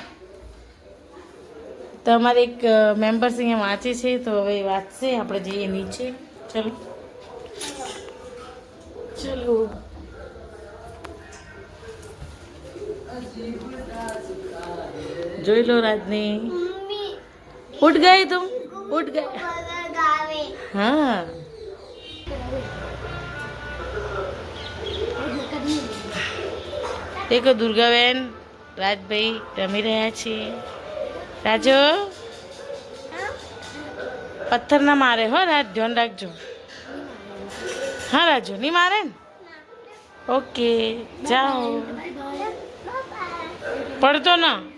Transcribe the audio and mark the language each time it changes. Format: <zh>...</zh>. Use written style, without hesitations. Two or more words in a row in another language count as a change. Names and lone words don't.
<gu>તો અમારે એક મેમ્બર્સ અહીંયા વાંચે છે, તો હવે વાંચશે. આપણે જઈએ નીચે. ચલો ચલો. જોઈ લો રાજની.</gu> <hi>मम्मी उठ गए तुम? उठ गए? बगल गावे हाँ. देखो</hi> <gu>दुर्गाबेन રાજભાઈ રમી રહ્યા છે. રાજો પથ્થર ના મારે હો રાજ, ધ્યાન રાખજો. હા રાજુ નહીં મારે ને? ઓકે જાઓ. પડતો ના.</gu>